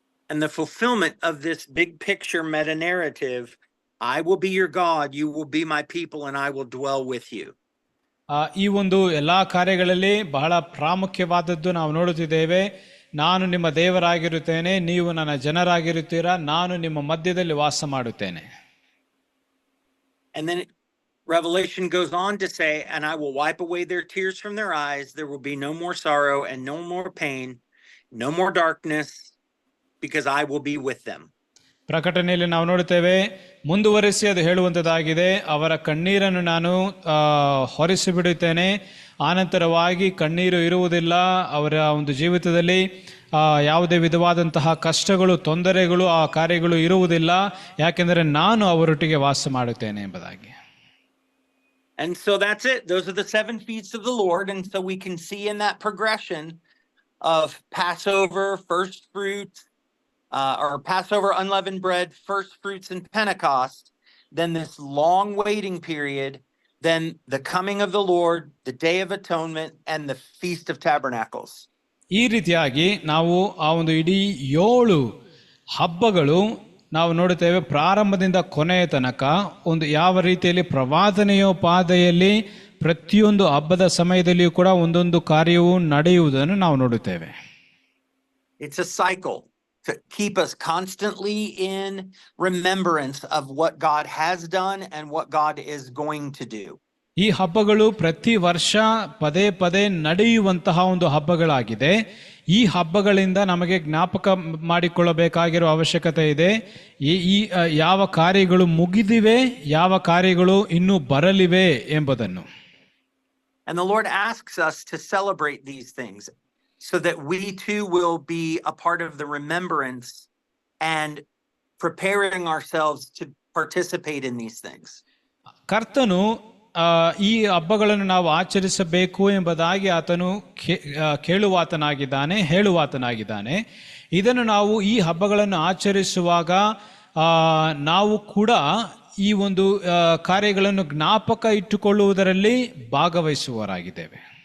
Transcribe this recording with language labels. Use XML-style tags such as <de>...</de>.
<en>And the fulfillment of this big picture meta narrative, I will be your God, you will be my people, and I will dwell with you.</en> <kn>ಈ ಒಂದು ಎಲ್ಲಾ ಕಾರ್ಯಗಳಲ್ಲಿ ಬಹಳ ಪ್ರಾಮುಖ್ಯವಾದದ್ದು ನಾವು ನೋಡುತ್ತಿದ್ದೇವೆ. ನಾನು ನಿಮ್ಮ ದೇವರಾಗಿರುತ್ತೇನೆ, ನೀವು ನನ್ನ ಜನರಾಗಿರುತ್ತೀರಾ, ನಾನು ನಿಮ್ಮ ಮಧ್ಯದಲ್ಲಿ ವಾಸ ಮಾಡುತ್ತೇನೆ.</kn> <en>And then Revelation goes on to say, and I will wipe away their tears from their eyes. There will be no more sorrow and no more pain, no more darkness, because I will be with them.</en> <kn>ಪ್ರಕಟಣೆಯಲ್ಲಿ ನಾವು ನೋಡುತ್ತೇವೆ, ಮುಂದುವರಿಸಿ ಅದು ಹೇಳುವಂಥದ್ದಾಗಿದೆ, ಅವರ ಕಣ್ಣೀರನ್ನು ನಾನು ಹೊರಿಸಿಬಿಡುತ್ತೇನೆ, ಆನಂತರವಾಗಿ ಕಣ್ಣೀರು ಇರುವುದಿಲ್ಲ. ಅವರ ಒಂದು ಜೀವಿತದಲ್ಲಿ ಯಾವುದೇ ವಿಧವಾದಂತಹ ಕಷ್ಟಗಳು, ತೊಂದರೆಗಳು, ಆ ಕಾರ್ಯಗಳು ಇರುವುದಿಲ್ಲ, ಯಾಕೆಂದರೆ ನಾನು ಅವರೊಟ್ಟಿಗೆ ವಾಸ ಮಾಡುತ್ತೇನೆ ಎಂಬುದಾಗಿ.</kn> <en>And so that's it. Those are the 7 feasts of the Lord. And so we can see in that progression of Passover, first fruits, or Passover, unleavened bread, first fruits, and Pentecost, then this long waiting period, then the coming of the Lord, the Day of Atonement, and the Feast of Tabernacles.</en> <kn>ಈ ರೀತಿಯಾಗಿ ನಾವು ಆ ಒಂದು ಇಡೀ 7 ಹಬ್ಬಗಳು ನಾವು ನೋಡುತ್ತೇವೆ. ಪ್ರಾರಂಭದಿಂದ ಕೊನೆಯ ತನಕ ಒಂದು ಯಾವ ರೀತಿಯಲ್ಲಿ ಪ್ರವಾದನೆಯೋಪಾದಿಯಲ್ಲಿ ಪ್ರತಿಯೊಂದು ಹಬ್ಬದ ಸಮಯದಲ್ಲಿಯೂ ಕೂಡ ಒಂದೊಂದು ಕಾರ್ಯವು ನಡೆಯುವುದನ್ನು ನಾವು ನೋಡುತ್ತೇವೆ.</kn> <en>It's a cycle to keep us constantly in remembrance of what God has done and what God is going to do.</en> <kn>ಈ ಹಬ್ಬಗಳು ಪ್ರತಿ ವರ್ಷ ಪದೇ ಪದೇ ನಡೆಯುವಂತಹ ಒಂದು ಹಬ್ಬಗಳಾಗಿದೆ. ಈ ಹಬ್ಬಗಳಿಂದ ನಮಗೆ ಜ್ಞಾಪಕ ಮಾಡಿಕೊಳ್ಳಬೇಕಾಗಿರುವ ಅವಶ್ಯಕತೆ ಇದೆ. ಈ ಯಾವ ಕಾರ್ಯಗಳು ಮುಗಿದಿವೆ, ಯಾವ ಕಾರ್ಯಗಳು ಇನ್ನೂ ಬರಲಿವೆ ಎಂಬುದನ್ನು.</kn> <en>And the Lord asks us to celebrate these things so that we too will be a part of the remembrance and preparing ourselves to participate in these things.</en> <kn>ಕರ್ತನು ಈ ಹಬ್ಬಗಳನ್ನು ನಾವು ಆಚರಿಸಬೇಕು ಎಂಬುದಾಗಿ ಆತನು ಕೇಳುವಾತನಾಗಿದ್ದಾನೆ, ಹೇಳುವಾತನಾಗಿದ್ದಾನೆ. ಇದನ್ನು ನಾವು ಈ ಹಬ್ಬಗಳನ್ನು ಆಚರಿಸುವಾಗ ನಾವು ಕೂಡ ಈ ಒಂದು ಕಾರ್ಯಗಳನ್ನು ಜ್ಞಾಪಕ ಇಟ್ಟುಕೊಳ್ಳುವುದರಲ್ಲಿ ಭಾಗವಹಿಸುವವರಾಗಿದ್ದೇವೆ.</kn>